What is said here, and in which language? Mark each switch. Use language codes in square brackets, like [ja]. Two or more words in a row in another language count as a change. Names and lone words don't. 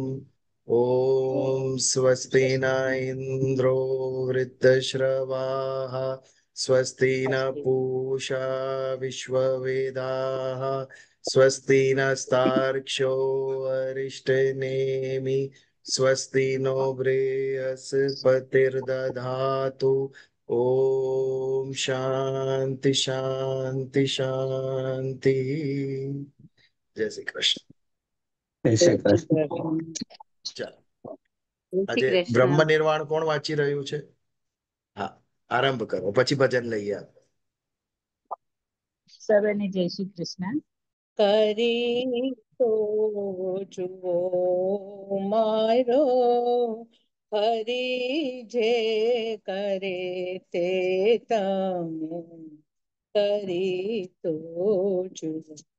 [sa] ॐ स्वस्ति न इन्द्रो वृद्धश्रवाः, स्वस्ति न पूषा विश्ववेदाः, स्वस्ति नस्तार्क्ष्यो अरिष्टनेमि, स्वस्ति नो बृहस्पतिर्दधातु। ओम शांति शांति शांति। [hi] जय श्री कृष्ण। [gu] જય જય શ્રી શ્રી કૃષ્ણ. કૃષ્ણ. ચાલો, જય શ્રી આજે બ્રહ્મ કૃષ્ણ. નિર્વાણ કોણ વાંચી રહ્યું છે? હા, આરંભ કરો, પછી ભજન લઈએ. સર્વને જય શ્રી કૃષ્ણ. કરી તો જુઓ મારો હરી જે કરે તે તમે કરી તો જુઓ.